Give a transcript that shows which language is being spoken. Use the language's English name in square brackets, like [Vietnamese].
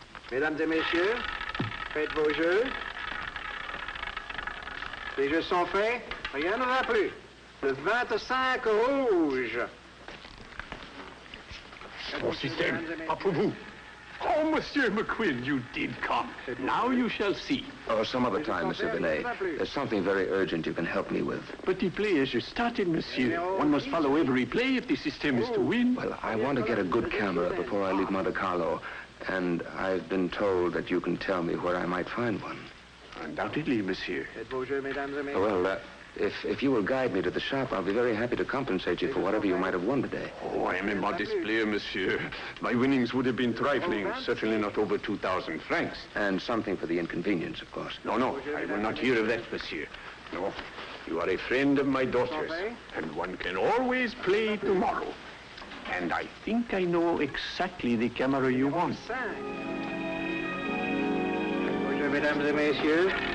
[French] Mesdames et messieurs, faites vos jeux. Les jeux sont faits, rien ne va plus. Le 25 rouge. Mon système, pas pour vous. [English] Oh, Monsieur McQuinn, you did come. Now you shall see. Oh, some other time, Monsieur Benet. There's something very urgent you can help me with. But the play has just started, monsieur. One must follow every play if the system is to win. Well, I want to get a good camera before I leave Monte Carlo. And I've been told that you can tell me where I might find one. Undoubtedly, monsieur. [French] Faites vos jeux, mesdames et messieurs. [English] Well, if you will guide me to the shop, I'll be very happy to compensate you for whatever you might have won today. Oh, I am a modest player, monsieur. My winnings would have been trifling, certainly not over 2,000 francs. And something for the inconvenience, of course. No, I will not hear of that, monsieur. No, you are a friend of my daughter's, and one can always play tomorrow. And I think I know exactly the camera you want. [French] Faites vos jeux, mesdames et messieurs.